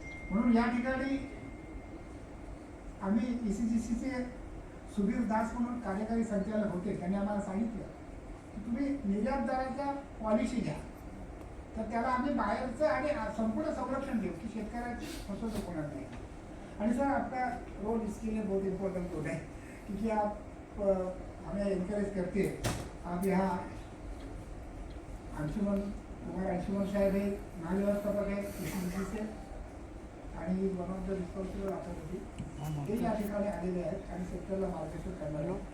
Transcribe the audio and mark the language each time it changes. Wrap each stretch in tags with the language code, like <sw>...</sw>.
<mr>म्हणून या ठिकाणी आम्ही ACGCचे सुधीर दास म्हणून कार्यकारी संचालक होते, त्यांनी आम्हाला सांगितलं की तुम्ही निर्यातदाराच्या पॉलिसी घ्या, तर त्याला आम्ही बाहेरचं आणि संपूर्ण संरक्षण देऊ की शेतकऱ्याची फसवणूक होणार नाही.</mr> <hi>आणि सर आपका रोल इसके लिए बहुत इम्पोर्टेंट रोल है, क्योंकि आप हमें इनकरेज करते हैं. आप यहाँ</hi> <mr>अंशुमन कुमार अंशुमन साहेब हे महाव्यवस्थापक आहे ACGC से, आणि</mr> <en>one of the responsible authority</en> <mr>हे या ठिकाणी आलेले आहेत आणि शेतकऱ्याला मार्गदर्शन करणार.</mr>